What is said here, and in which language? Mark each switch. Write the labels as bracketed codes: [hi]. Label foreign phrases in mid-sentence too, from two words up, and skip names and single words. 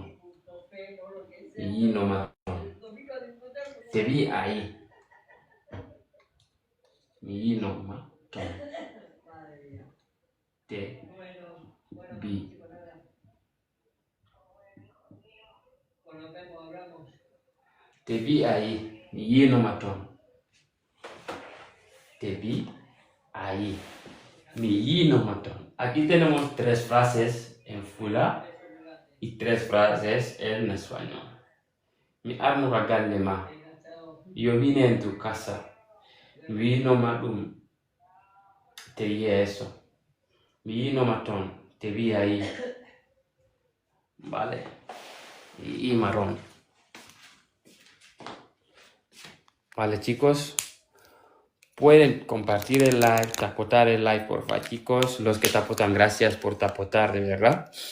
[ff] Mi yinoma ton. [es] Te vi ahí. [ff] Mi yinoma ton. [es] Te vi. Te vi ahí. [ff] Mi yinoma ton. [es] Te vi ahí. [ff] Mi yinoma ton. [es] Aquí tenemos 3 frases en fula y 3 frases en español. [ff] Mi arno ma. [es] Yo vine en tu casa. [ff] Mi yinoma dum. [es] Te dije eso. [ff] Mi yinoma ton. [es] Te vi ahí. Vale. Y marrón. Vale, chicos. Pueden compartir el live, tapotar el live, porfa, chicos. Los que tapotan, gracias por tapotar, de verdad.